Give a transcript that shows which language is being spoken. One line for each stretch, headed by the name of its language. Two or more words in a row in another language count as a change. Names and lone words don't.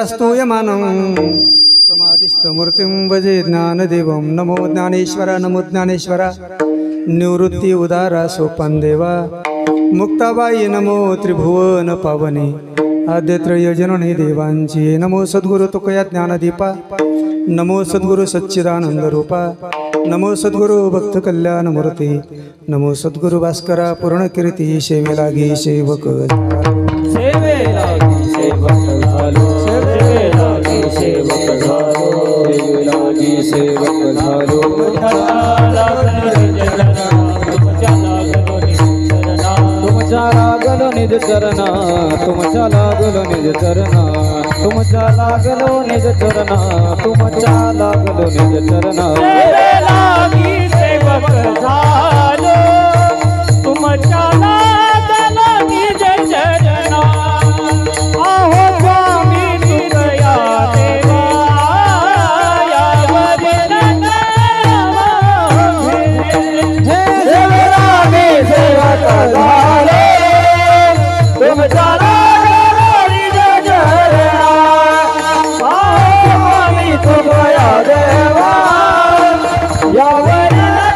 Sanskrit: स्तूयमानं समाधिस्थमूर्तिं भजे ज्ञानदेवं
Marathi: नमो ज्ञानेश्वर नमो ज्ञानेश्वर निवृत्ति उदारा सोपानदेवा मुक्ताबाई नमो त्रिभुवन पावने आद्यत्रय जननी देवांची नमो सद्गुरु तुकया ज्ञानदीपा नमो सद्गुरु सच्चिदानंद रूपा नमो सद्गुरु भक्त कल्याण मूर्ती नमो सद्गुरु भास्करा पूर्णकीर्ती सेवे लागी सेवक तुमच्या लागलो निज चरणा तुमच्या लागलो निज चरणा तुमच्या लागलो निज चरणा तुमच्या लागलो निज चरणा लागी सेवक झालो तुमच्या लागलो निज चरणा आहो स्वामी तुझया देवा यावरी लागी सेवक झालो तुमच्या लागलो निज चरणा आहो स्वामी तुझया देवा यावरी